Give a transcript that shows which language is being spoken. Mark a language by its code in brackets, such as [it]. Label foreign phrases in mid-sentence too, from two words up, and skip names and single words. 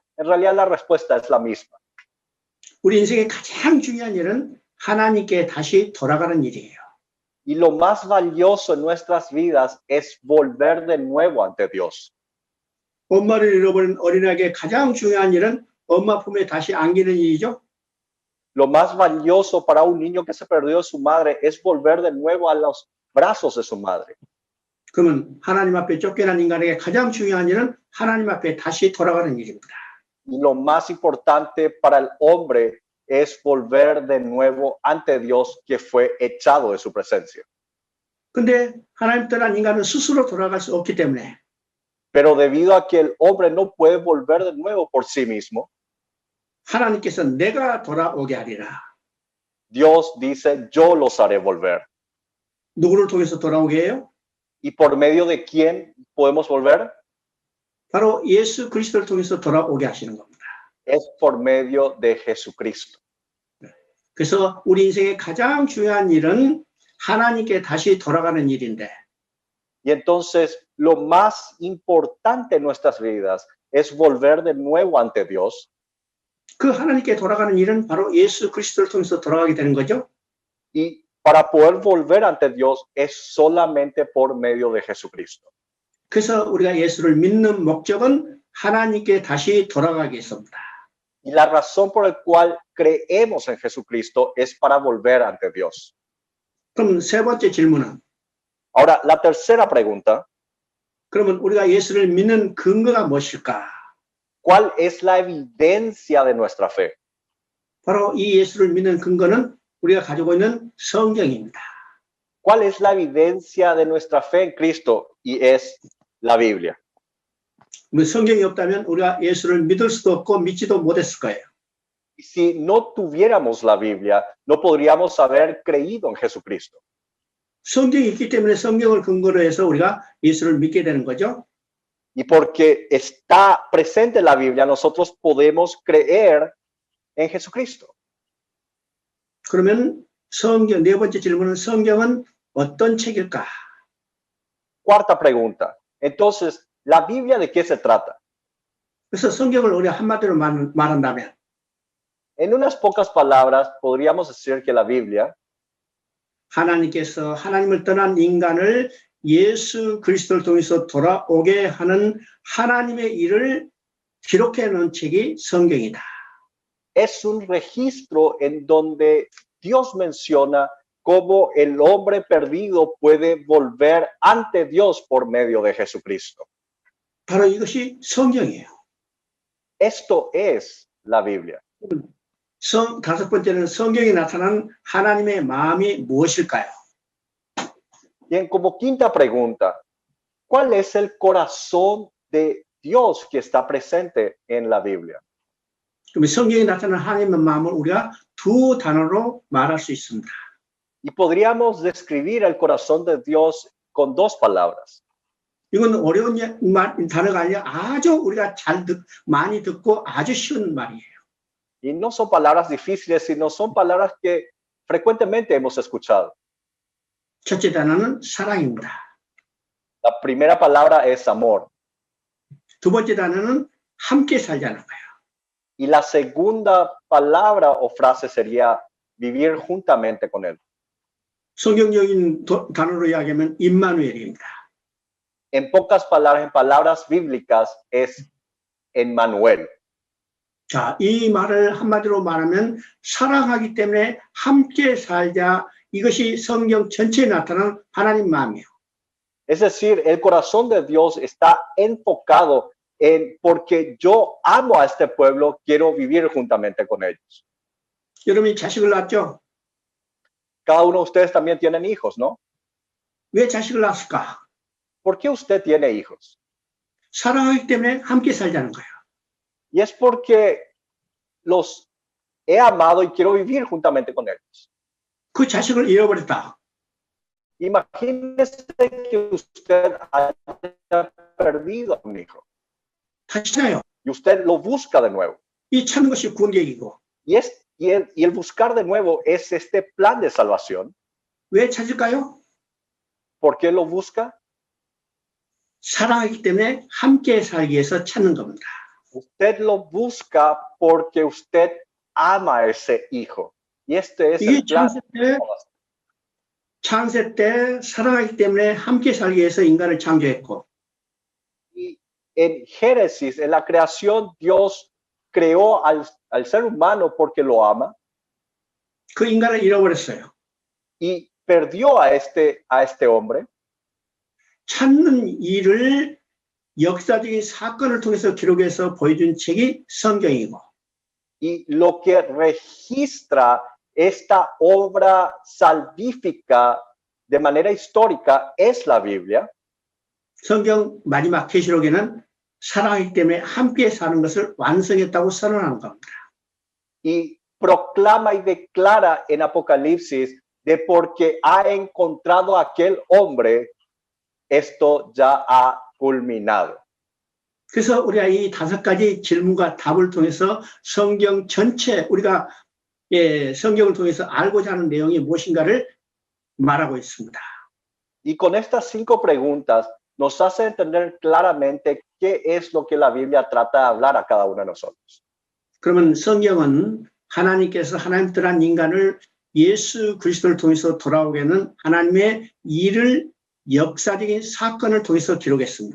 [es] En realidad la respuesta es la misma. [ko] 우리 인생의 가장 중요한 일은 하나님께 다시 돌아가는 일이에요. [es] Y lo más valioso en nuestras vidas es volver de nuevo ante Dios. [ko] 엄마를 잃어버린 어린아이에게 가장 중요한 일은 엄마 품에 다시 안기는 일이죠. [es] Lo más valioso para un niño que se perdió de su madre es volver de nuevo a los brazos de su madre. [ko] 그러면 하나님 앞에 쫓겨난 인간에게 가장 중요한 일은 하나님 앞에 다시 돌아가는 일입니다. [es] Y lo más importante para el hombre es volver de nuevo ante Dios que fue echado de su presencia. [ko] 근데 하나님 떠난 인간은 스스로 돌아갈 수 없기 때문에 [es] Pero debido a que el hombre no puede volver de nuevo por sí mismo, [ko] 하나님께서 내가 돌아오게 하리라. [es] Dios dice, yo los haré volver. [ko] 누구를 통해서 돌아오게 해요? [es] ¿Y por medio de quién podemos volver? [ko] 바로 예수 그리스도를 통해서 돌아오게 하시는 겁니다. [es] Es por medio de Jesucristo. [ko] 그래서 우리 인생의 가장 중요한 일은 하나님께 다시 돌아가는 일인데 [es] Y entonces lo más importante en nuestras vidas es volver de nuevo ante Dios. [ko] 그 하나님께 돌아가는 일은 바로 예수 그리스도를 통해서 돌아가게 되는 거죠. [es] Y para poder volver ante Dios es solamente por medio de Jesucristo. [ko] 그래서 우리가 예수를 믿는 목적은 하나님께 다시 돌아가기 위해서입니다. [es] Y la razón por la cual creemos en Jesucristo es para volver ante Dios. [ko] 그럼 세 번째 질문은 [es] Ahora, la tercera pregunta, [ko] 그러면 우리가 예수를 믿는 근거가 무엇일까? [es] ¿cuál es la evidencia de nuestra fe? [ko] 바로 이 예수를 믿는 근거는 우리가 가지고 있는 성경입니다. [es] ¿Cuál es la evidencia de nuestra fe en Cristo? Y es la Biblia. [ko] 성경이 없다면 우리가 예수를 믿을 수도 없고 믿지도 못했을 거예요. [es] Y si no tuviéramos la Biblia, no podríamos haber creído en Jesucristo. [ko] 성경이 있기 때문에 성경을 근거로 해서 우리가 예수를 믿게 되는 거죠. [es] Y porque está presente la Biblia, nosotros podemos creer en Jesucristo. [ko] 그러면 성경, 네 번째 질문은 성경은 어떤 책일까? [es] Cuarta pregunta. Entonces, ¿la Biblia de qué se trata? [ko] 그래서 성경을 우리 한마디로 말한다면 [es] En unas pocas palabras, podríamos decir que la Biblia [ko] 하나님께서 하나님을 떠난 인간을 예수 그리스도를 통해서 돌아오게 하는 하나님의 일을 기록해 놓은 책이 성경이다. [es] es un registro en donde Dios menciona cómo el hombre perdido puede volver ante Dios por medio de Jesucristo. [ko] 바로 이것이 성경이에요. [es] Esto es la Biblia. [ko] 다섯 번째는 성경에 나타난 하나님의 마음이 무엇일까요? [es] Bien, como quinta pregunta, ¿cuál es el corazón de Dios que está presente en la Biblia? [ko] 그럼 성경에 나타난 하나님의 마음을 우리가 두 단어로 말할 수 있습니다. [es] Y podríamos describir el corazón de Dios con dos palabras. [ko] 이건 어려운 단어가 아니라 아주 우리가 많이 듣고 아주 쉬운 말이에요. [es] Y no son palabras difíciles, sino son palabras que frecuentemente hemos escuchado. [ko] 첫째 단어는 사랑입니다. [es] La primera palabra es amor. [ko] 두 번째 단어는 함께 살자는 거예요. [es] Y la segunda palabra o frase sería vivir juntamente con Él. [ko] 성경적인 단어로 이야기하면 임마누엘입니다. [es] En pocas palabras, en palabras bíblicas, es Emmanuel. [ko] 자, 이 말을 한마디로 말하면 사랑하기 때문에 함께 살자. 이것이 성경 전체에 나타나는 하나님 마음이에요. [es] Es decir, el corazón de Dios está enfocado en porque yo amo a este pueblo, quiero vivir juntamente con ellos. [ko] 여러분이 자식을 낳았죠? [es] Cada uno de ustedes también tienen hijos, ¿no? [ko] 왜 자식을 낳았을까? [es] ¿Por qué usted tiene hijos? [ko] 사랑하기 때문에 함께 살자는 거예요. [es] Y es porque los he amado y quiero vivir juntamente con ellos. [ko] 그 자식을 잃어버렸다. [es] Imagínese que usted haya perdido a un hijo [ko] 다시 찾아요. [es] y usted lo busca de nuevo. [ko] 이 찾는 것이 구원계획이고. [es] Y el buscar de nuevo es este plan de salvación. [ko] 왜 찾을까요? [es] ¿Por qué lo busca? [ko] 사랑하기 때문에 함께 살기 위해서 찾는 겁니다. [es] Usted lo busca porque usted ama a ese hijo. Y este es [ko] 이게 [es] el plan. [ko] 창세 때 사랑하기 때문에 함께 살기 위해서 인간을 창조했고. [es] Y en Génesis, en la creación, Dios creó al ser humano porque lo ama [ko] 그 인간을 잃어버렸어요. [es] y perdió a este hombre. [ko] 찾는 일을 역사적인 사건을 통해서 기록해서 보여준 책이 성경이고. [es] Y lo que registra esta obra salvífica de manera histórica es la Biblia. [ko] 성경 마지막 계시록에는 사랑하기 때문에 함께 사는 것을 완성했다고 선언하는 겁니다. [es] Y proclama y declara en Apocalipsis de porque ha encontrado a aquel hombre, esto ya ha culminado. [ko] 그래서 우리가 이 5가지 질문과 답을 통해서 성경 전체 우리가 성경을 통해서 알고자 하는 내용이 무엇인가를 말하고 있습니다. [es] Y con estas 5 preguntas nos hace entender claramente qué es lo que la Biblia trata de hablar a cada uno de nosotros. [ko] 그러면 성경은 하나님께서 하나님 뜻한 인간을 예수 그리스도를 통해서 돌아오게 하는 하나님의 일을 역사적인 사건을 통해서 기록했습니다.